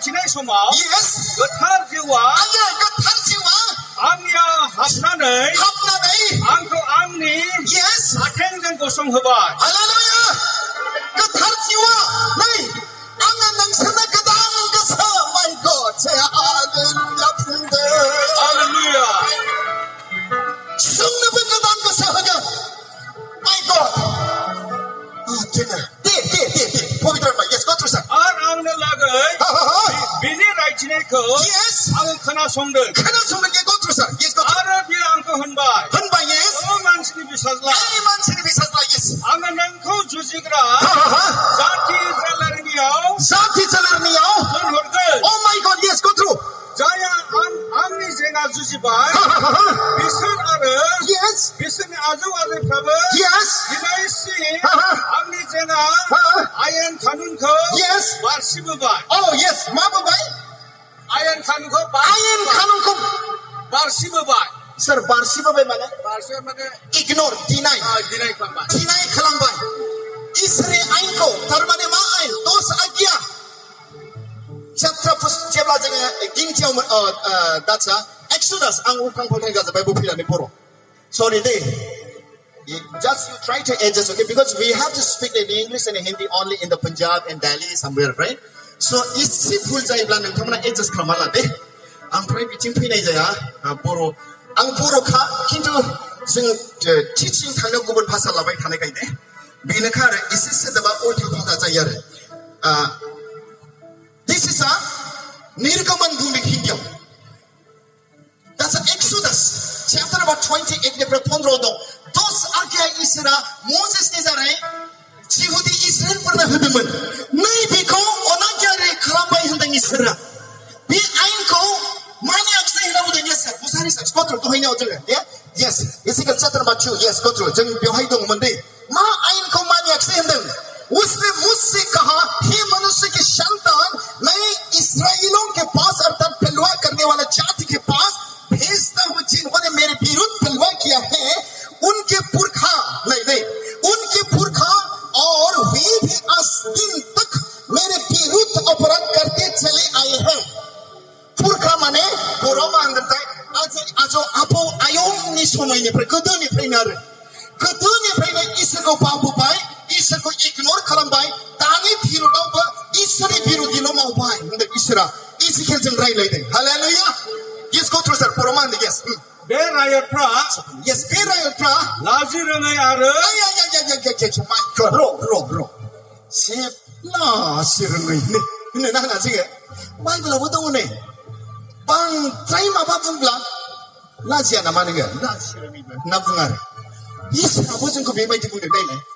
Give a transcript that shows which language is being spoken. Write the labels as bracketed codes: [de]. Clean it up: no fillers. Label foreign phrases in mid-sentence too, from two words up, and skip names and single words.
[brx] समाव [en] Yes. [brx] गोथार जिउआ आया गोथार जिउआ आंनियाव हाबनानै आंखौ आंनि [en] Yes. [brx] आथिंजों गसंहोबाय Hallelujah. गोथार जिउआ नै आङो नोंसोरनो गोदान गोसो [en] my God say hallelujah [brx] बुंदो हालेलुया जोंनोबो गोदान गोसो होगोन [en] my God [brx] दे पबित्रमा [en] yes go through sir [brx] आरो आंनो लागै बिनि रायथिनायखौ [en] Yes. [brx] आङो खोनासंदों [en] खोनासंनो go through sir yes go through [brx] आरो बियो आंखौ होनबाय [en] yes [brx] ओ मानसिनि फिसाज्ला आंनि मानसिनि बिसाज्ला yes आङो नोंखौ जुजिग्रा जाथि जालारिनियाव जाथि जालारनियाव दोनहरगोन [en] oh my God yes go through [brx] जाया आंनि जेंना जुजिबाय बिसोर आरो [en] yes [brx] बिसोरनि आजौ आजैफ्राबो [en] yes [brx] दिनैसिम आंनि जेंना आयेन कानुनखौ [en] Yes. [brx] बारसिबोबाय [en] oh yes [brx] मा बुंबाय आयेन कानुनखौ आयेन कानुनखौ बारसिबोबाय सोर बारसिबोबाय माने बारसिबो माने [en] ignore deny [brx] दिनै खालामबाय deny खालामबाय इसोरनि आयेनखौ थारमाने मा आयेन 10 आज्ञा chapter जेब्ला जोङो गिनथियाव दाचा एक्सोडास आं उल्टां फाल्टां जाजोब्बाय बुफैनानै बर' sorry दे [en] just you try to adjust okay because we have to speak in English and Hindi only in the Punjab and Delhi somewhere right so [hi] इसे भुल [brx] जायोब्ला नोंथांमोना adjust खालामना ला दे आमफ्राय बिथिं फैनाय जाया बर' आं बर'खा खिन्थु जों टिचिं थांनो गुबुन भाषा लाबाय थानायखाय दे बेनोखा आरो एसे सोदोबा उल्टा फाल्टा जायो आरो [en] this is a [brx] निर्गमन बुंदों हिन्दीयाव [en] that's an Exodus chapter number 28 [brx] निफ्राय 15 दं 10 आज्ञा इसोरा मसेसनि जारै जिहुदी इस्राएलफोरनो होदोंमोन नै बेखौ अनागारि खालामबाय होनदों इसोरा बे आयेनखौ मानियाखिसै होनना बुंदों [en] yes sir [brx] मुसारि [en] sir go through [brx] दहायनायाव जोङो [en] yes Ezekiel chapter number 2 yes go through [brx] जों बेवहाय दंमोन दे मा आयेनखौ मानियाखिसै होनदों [hi] उसने मुझसे कहा हे मनुष्य के संतान मैं इस्राएलियों के पास अर्थात पलवा करने वाला जाति के पास भेजता हूँ जिन्होंने मेरे विरुद्ध पलवा किया है उनके पुरखा नहीं उनके पुरखा और वे भी आज दिन तक मेरे विरुद्ध अपराध करते चले आए हैं [brx] पुरखा माने बर'मा होनगोनथाय आजौ आबौ आयंनि समायनिफ्राय गोदोनिफ्रायनो इसोरखौ बावबोबाय इसोरखौ इगनर खालामबाय दानि भिरुदावबो इसोरनि भिरुदिल' मावबाय होनदों इसोरा इजिकेलजों रायलायदों हालेलुया [en] yes go through sir [brx] बर'मा होनदों yes बे रायतफ्रा yes बे रायतफ्रा लाजि रोङै आरो [en] my God [brx] र' से लाजि रोङै होननो नाङा जोङो बाइबेलावबो दङ नै बांद्राय माबा बुंब्ला लाजिया नामा नोङो लाजि रोङैबो होनना बुङो आरो इसोराबो जोंखौ बेबायदि बुंदों नायलाय